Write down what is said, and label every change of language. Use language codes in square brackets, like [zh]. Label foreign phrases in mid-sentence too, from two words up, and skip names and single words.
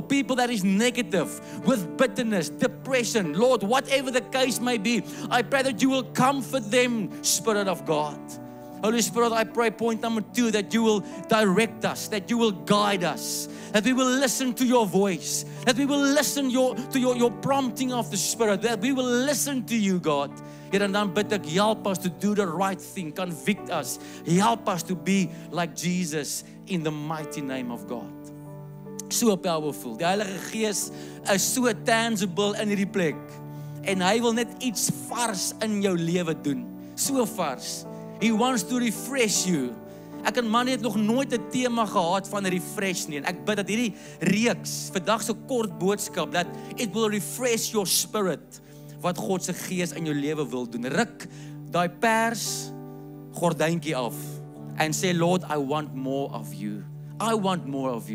[en] People that is negative, with bitterness, depression, Lord, whatever the case may be, I pray that you will comfort them, Spirit of God. Holy Spirit, I pray, point number 2, that you will direct us, that you will guide us, that we will listen to your voice, that we will listen to your prompting of the Spirit, that we will listen to you, God. [af] Here en dan bid ek, [en] help us to do the right thing, convict us, help us to be like Jesus in the mighty name of God. So powerful. [af] Die Heilige Gees is so tangible in hierdie plek en hy wil net iets vars in jou lewe doen. So vars. [en] He wants to refresh you. [af] Ek en man het nog nooit 'n tema gehad van refresh nie. En ek bid dat hierdie reeks, vandag so kort boodskap, [en] that it will refresh your spirit. [af] Wat God se Gees in jou lewe wil doen. Ruk daai pers gordyntjie af en sê, [en] Lord, I want more of you. I want more of you.